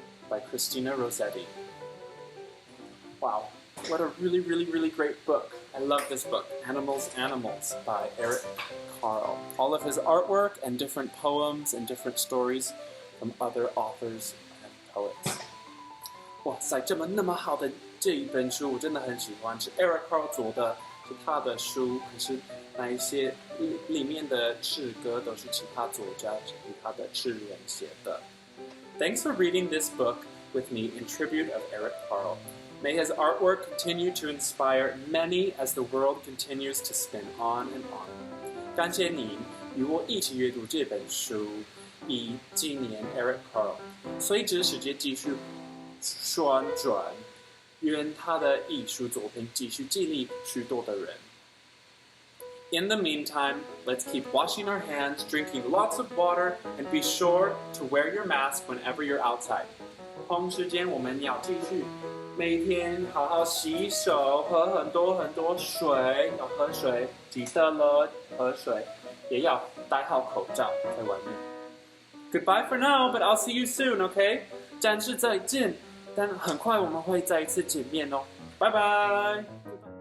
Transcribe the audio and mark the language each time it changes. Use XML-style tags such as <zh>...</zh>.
<en>By Christina Rossetti. Wow, what a really, really, really great book. I love this book, Animals, Animals by Eric Carle. All of his artwork and different poems and different stories from other authors and poets.</en> <zh>哇塞，这么那么好的这一本书，我真的很喜欢。是 Eric Carle 做的，是他的书。可是那一些里面的诗歌都是其他作家、其他的诗人写的。</zh> <en>Thanks for reading this book with me in tribute of Eric Carle. May his artwork continue to inspire many as the world continues to spin on and on.</en> <zh>感谢您与我一起阅读这本书，以纪念 Eric Carle。随着世界继续旋转，愿他的艺术作品继续激励许多的人。</zh> <en>In the meantime, let's keep washing our hands, drinking lots of water, and be sure to wear your mask whenever you're outside.</en> <zh>同时间，我们要继续每天好好洗手，喝很多很多水，要喝水，记得了，喝水，也要戴好口罩在外面。</zh> <en>Goodbye for now, but I'll see you soon, okay?</en> <zh>暂时再见，但很快我们会再一次见面哦，拜拜。</zh>